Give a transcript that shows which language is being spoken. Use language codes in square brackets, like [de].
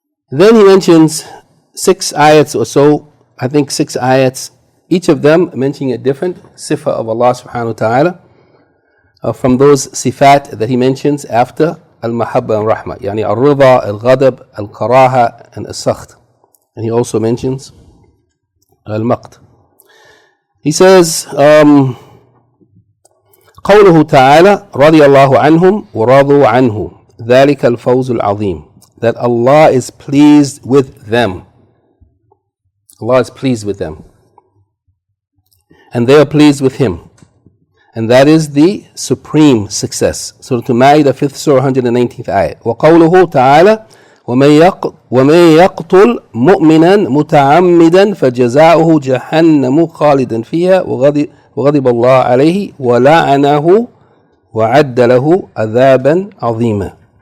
[en] Then He mentions 6 ayats or so, I think 6 ayats, each of them mentioning a different sifa of Allah subhanahu wa ta'ala, from those sifat that He mentions after al-mahabba and rahmah, al-rida, al-ghadab, al-karaha, and al-sakht. And He also mentions al-maqt. He says, [ar] قوله تعالى رضي الله عنهم ورضوا عنه ذلك الفوز العظيم. [en] That Allah is pleased with them. Allah is pleased with them. And they are pleased with Him. And that is the supreme success. Surah Al-Ma'idah, 5th Surah, 119th ayah. [ar] وَقَوْلُهُ تَعَالَى وَمَن يَقْتُلْ مُؤْمِنًا مُتَعَمِّدًا فَجَزَاؤُهُ جَهَنَّمُ خَالِدًا فِيهَا وَغَضِبَ اللَّهُ عَلَيْهِ وَلَعَنَهُ وَعَدَّ لَهُ عَذَابًا عَظِيمًا.